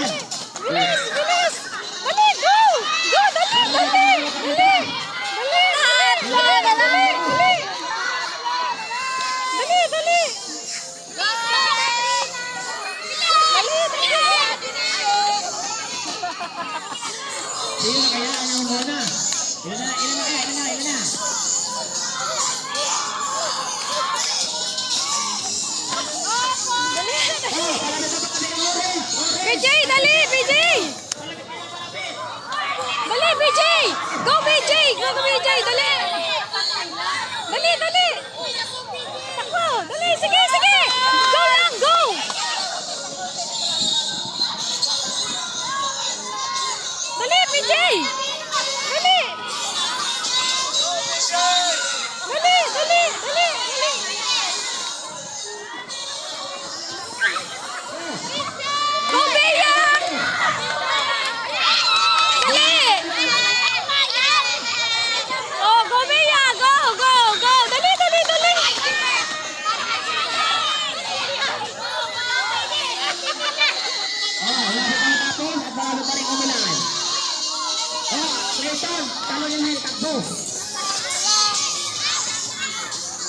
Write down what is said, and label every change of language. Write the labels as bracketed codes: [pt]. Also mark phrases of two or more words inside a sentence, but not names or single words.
[tl] Bilis! Bilis! Dali! [en] Go! Go! [tl] Dali! Dali! Dali! Dali! Dali! Dali! Dali! Dali! Dali! Sino na kaya ang una? Ilan na? BJ, dali, BJ! Dali, BJ! Go, BJ! Go, BJ! Dali! Dali, dali! Takbo! Dali, sige, sige! Go lang, go! Dali, BJ! Dali! Dali, dali, dali, dali! Go, Bea! Dali! Oh, go, Bea! [en] Go, go, go! [tl] Dali, dali, dali! Wala pa tapos at marami pa rin umulan. Clayton, talon yung hell, takbo. Dali!